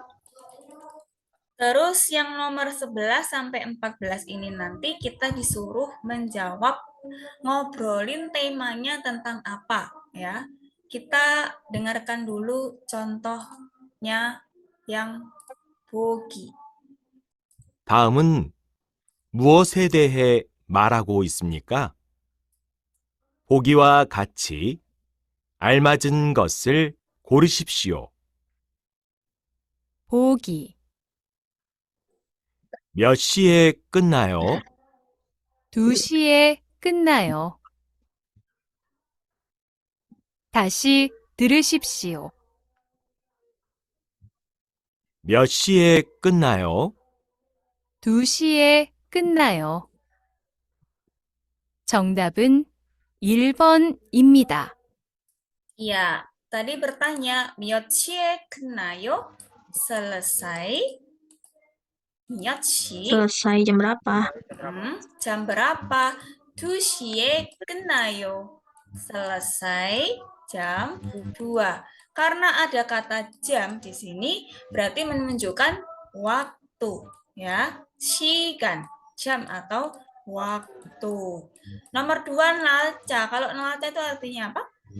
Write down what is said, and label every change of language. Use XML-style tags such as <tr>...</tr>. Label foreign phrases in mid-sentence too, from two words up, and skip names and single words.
<id>Terus yang nomor 11 sampai 14 ini nanti kita disuruh menjawab, ngobrolin temanya tentang apa ya. Kita dengarkan dulu contohnya yang 보기.</id> <ko>다음은 무엇에 대해 말하고 있습니까? 보기와 같이 알맞은 것을 고르십시오. 보기. 몇 시에 끝나요? 2시에 끝나요. 다시 들으십시오. 몇 시에 끝나요? 2시에 끝나요. 정답은 1번입니다.</ko> <id>Ya, tadi bertanya</id> <ko>몇 시에 끝나요? Selesai. 몇 시?</ko> <id>selesai jam berapa? Jam berapa?</id> <ko>2시에 끝나요.</ko> <id>Selesai jam 2. Karena ada kata jam di sini, berarti menunjukkan waktu, ya. 시간, jam atau waktu. Nomor 2, nalca. Kalau nalca itu artinya apa?</id>